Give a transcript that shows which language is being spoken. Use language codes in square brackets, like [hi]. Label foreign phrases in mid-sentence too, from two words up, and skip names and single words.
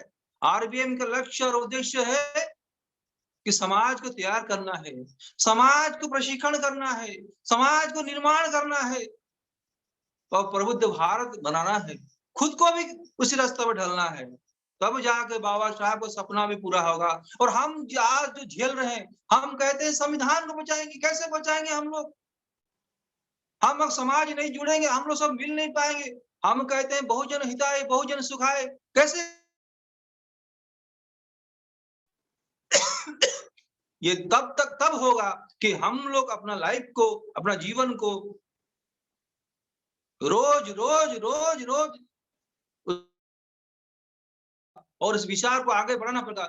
[hi] आरबीएम का लक्ष्य और उद्देश्य है कि समाज को तैयार करना है, समाज को प्रशिक्षण करना है, समाज को निर्माण करना है और प्रबुद्ध भारत बनाना है, खुद को भी उसी रास्ते पर ढलना है। तब जाके बाबा साहब का सपना भी पूरा होगा। और हम आज जो झेल रहे हैं, हम कहते हैं संविधान को बचाएंगे, कैसे बचाएंगे हम लोग? हम अब समाज नहीं जुड़ेंगे, हम लोग सब मिल नहीं पाएंगे। हम कहते हैं [sa] बहुजन हिताय बहुजन सुखाय, [hi] कैसे? ये तब होगा कि हम लोग अपना लाइफ को, अपना जीवन को रोज रोज रोज रोज और इस विचार को आगे बढ़ाना पड़ेगा।